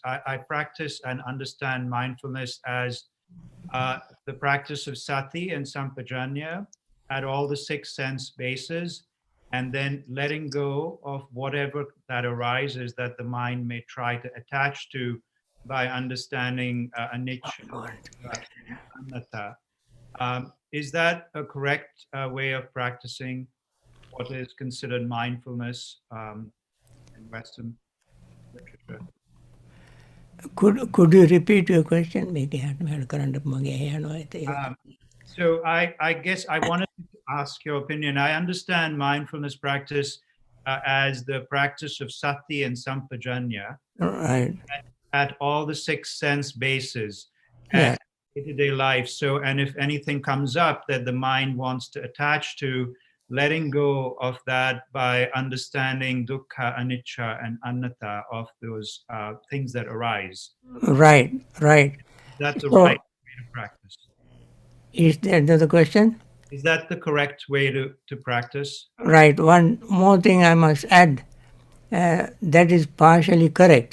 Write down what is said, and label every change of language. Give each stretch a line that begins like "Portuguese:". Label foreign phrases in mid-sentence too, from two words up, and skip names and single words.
English: I practice and understand mindfulness as the practice of sati and sampajanya at all the 6 sense bases, and then letting go of whatever that arises that the mind may try to attach to by understanding
Pali: anicca, anatta.
English: Is that a correct way of practicing what is considered mindfulness in Western literature? Could you repeat your question? So I guess I wanted to ask your opinion. I understand mindfulness practice as the practice of sati and sampajanya, right, at all the 6 sense bases yeah, and day-to-day life. So, and if anything comes up that the mind wants to attach to, letting go of that by understanding
Pali: dukkha, anicca,
English: and anatta of those things that arise. Right, right. That's the So, right way to practice. Is that the question? Is that the correct way to practice? Right. One more thing I must add. That is partially correct.